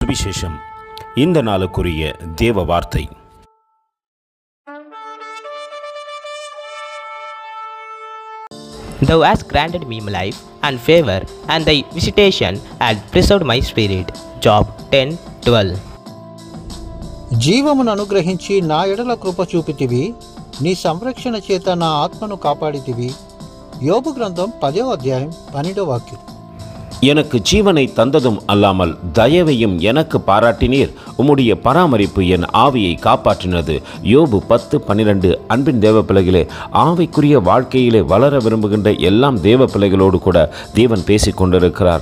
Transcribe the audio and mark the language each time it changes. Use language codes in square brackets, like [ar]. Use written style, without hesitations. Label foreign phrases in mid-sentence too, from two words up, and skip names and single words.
[ta] சுவிசேஷம். இந்த நாளுக்குரிய தேவ வார்த்தை. [en] Thou hast granted me life and favor, and thy visitation had preserved my spirit. Job 10:12. [te] జీవమును అనుగ్రహించి నా ఎడల కృప చూపితివి, నీ సంరక్షణ చేత నా ఆత్మను కాపాడితివి. యోబు గ్రంథం 10వ అధ్యాయం 12వ వాక్యం. [ta] எனக்கு ஜீவனை தந்ததும் அல்லாமல் தயவையும் எனக்கு பாராட்டினீர், உம்முடைய பராமரிப்பு என் ஆவியை காப்பாற்றினது. யோபு 10:12. அன்பின் தேவ பிள்ளைகளே, ஆவிக்குரிய வாழ்க்கையிலே வளர விரும்புகின்ற எல்லாம் தேவ பிள்ளைகளோடு கூட தேவன் பேசிக் கொண்டிருக்கிறார்.